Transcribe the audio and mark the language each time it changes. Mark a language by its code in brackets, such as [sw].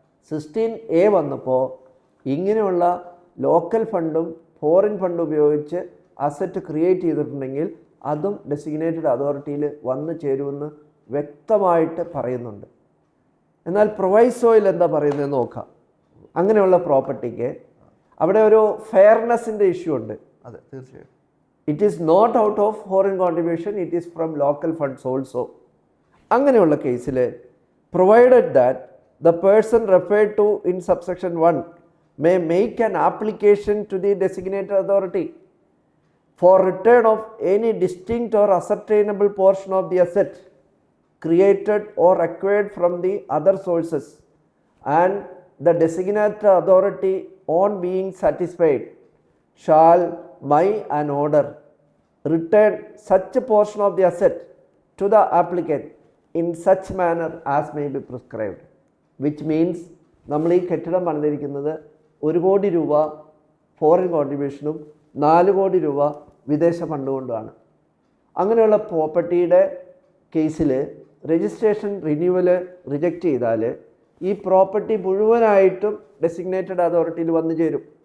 [ml] 16A വന്നപ്പോൾ ഇങ്ങനെയുള്ള local ഫണ്ടും ഫോറിൻ ഫണ്ടും ഉപയോഗിച്ച് അസറ്റ് ക്രിയേറ്റ് ചെയ്തിട്ടുണ്ടെങ്കിൽ അതും ഡെസിഗ്നേറ്റഡ് അതോറിറ്റിയിൽ വന്നു ചേരുമെന്ന് വ്യക്തമായിട്ട് പറയുന്നുണ്ട്. എന്നാൽ പ്രൊവൈസോയിൽ എന്താ പറയുന്നത് നോക്കാം. അങ്ങനെയുള്ള പ്രോപ്പർട്ടിക്ക് അവിടെ ഒരു ഫെയർനെസ്സിൻ്റെ ഇഷ്യൂ ഉണ്ട്. അതെ, തീർച്ചയായും. [en] It is not out of foreign contribution, it is from local funds also. [ml] അങ്ങനെയുള്ള കേസിൽ [en] Provided that the person referred to in subsection 1 may make an application to the designated authority for return of any distinct or ascertainable portion of the asset created or acquired from the other sources, and the designated authority on being satisfied shall by an order return such a portion of the asset to the applicant in such manner as may be prescribed. Which means [ml] നമ്മൾ ഈ കെട്ടിടം പണിതിരിക്കുന്നത് 1 കോടി രൂപ foreign കോൺട്രിബ്യൂഷനും 4 കോടി രൂപ വിദേശ fund കൊണ്ടുമാണ്. അങ്ങനെയുള്ള പ്രോപ്പർട്ടിയുടെ കേസിൽ രജിസ്ട്രേഷൻ റിന്യൂവൽ റിജക്റ്റ് ചെയ്താൽ ഈ പ്രോപ്പർട്ടി മുഴുവനായിട്ടും ഡെസിഗ്നേറ്റഡ് അതോറിറ്റിയിൽ വന്നു ചേരും.